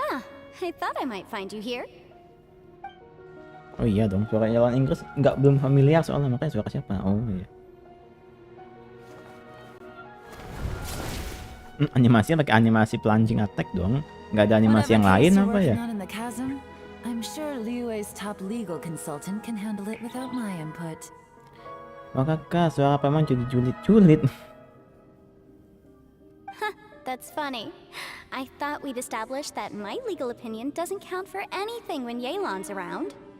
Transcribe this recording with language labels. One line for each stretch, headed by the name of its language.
English: Ah, I thought I might find you here.
Indonesian: Oh iya dong, suara nyelan Inggris belum familiar soalnya, makanya suara siapa? Oh iya. Animasinya pakai animasi plunging attack dong, nggak ada animasi yang lain apa ya?
English: I'm sure Liyue's top legal consultant can handle it without my input.
Indonesian: Wah kakak, suara Paimon julid.
English: That's funny. I thought we'd established that my legal opinion doesn't count for anything when Yelan's around.